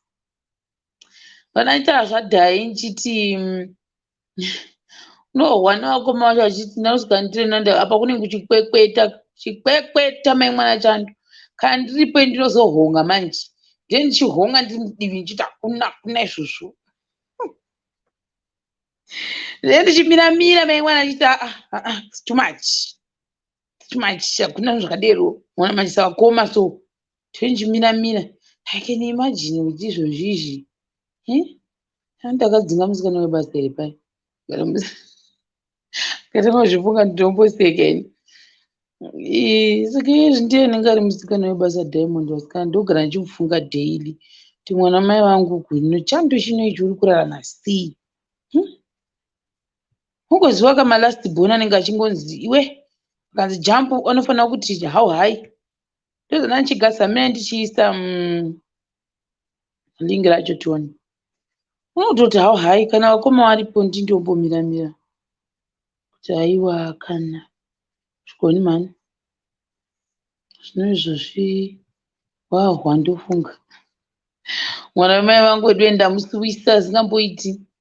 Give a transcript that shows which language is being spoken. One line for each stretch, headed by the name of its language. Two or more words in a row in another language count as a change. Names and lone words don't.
Shona: Vanaita zvadhai nchiti unohwana wako macho achiti ndanosvika ndirenanda apa kunenge chikwekweta mai mwana chando. Kana ndiripo ndinozohonga manje. Ndiye ndichihonga ndiri mudivi ndichiti hakuna izvozvo. ndichimira mai mwana achita
English: it's too much
Shona: hakuna zvakadero mwana machisa wakoma so ndichimira
English: I can imagine
Shona: kuti izvozvizvi ndakadzinga musikana webasa iri pai katamazvifunga nditomboseka ini saka izvi ndiye anenge ari musikana webasa Diamond wasikana ndogara ndichimufunga daily kuti mwana mai vangu kuno chando chinoichi uri kurarama sei ungoziva kama
English: last born
Shona: anenge achingonzi iwe akanzi jump anofanira kuti
English: how high
Shona: ndozana ndichigasa mina ndichiisa lingi racho tione unototi
English: how high
Shona: kana vakoma varipo ndindombomira kuti haiwa kana zvikoni mani zvino izvozvi wandofunga mwana wamai vangu wedu endamusuwisa asingamboiti